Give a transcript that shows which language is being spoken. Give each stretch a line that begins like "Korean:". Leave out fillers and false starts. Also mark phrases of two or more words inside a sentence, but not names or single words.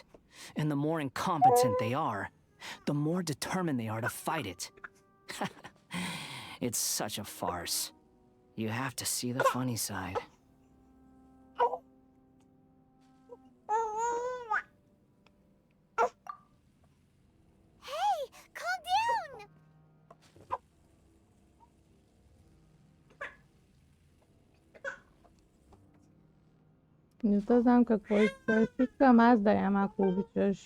English: And the more incompetent they are, the more determined they are to fight it. It's such a farce. You have to see the funny side. Hey, calm down!
Bulgarian: Не то знам какво искаш. Искам аз да ям, ако обичаш.